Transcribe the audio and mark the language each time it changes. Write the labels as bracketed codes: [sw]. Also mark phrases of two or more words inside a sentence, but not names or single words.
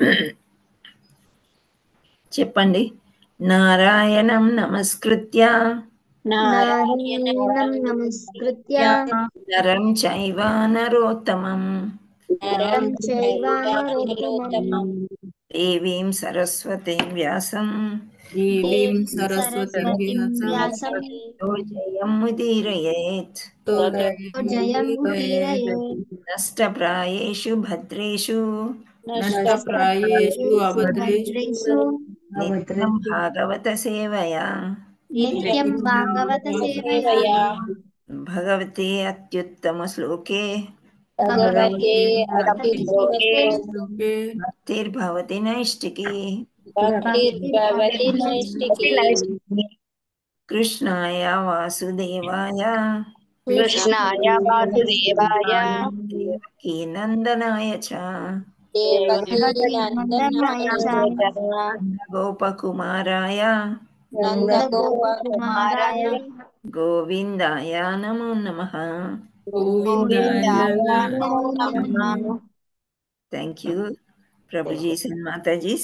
[sa] చెప్పండి. నారాయణం నమస్కృత్య నారాయణం నమస్కృత్య నరం చైవ నరోత్తమం నరం చైవ నరోత్తమం దేవీం సరస్వతీం వ్యాసం దేవీం సరస్వతీం వ్యాసం జయం ముదీరయేత్ జయం ముదీరయేత్ నష్టప్రాయేషు భద్రేషు నష్టప్రాయేషు అభద్రేషు నిత్యం భాగవత సేవయా నిత్యం భాగవత సేవయా భగవతే అత్యుత్తమ శ్లోకే భగవతే భక్తిర్భవతి నైష్టికీ భక్తిర్భవతి నైష్టికీ కృష్ణాయ వాసుదేవాయ కృష్ణాయ వాసుదేవాయ దేవకీ నందనాయ చ దేవకీ నందనాయ చ గోపకుమారాయ నందగోపకుమారాయ గోవిందాయ నమో నమః. గోవిందాయ నమో నమః. [en] thank you prabhujis and matajis.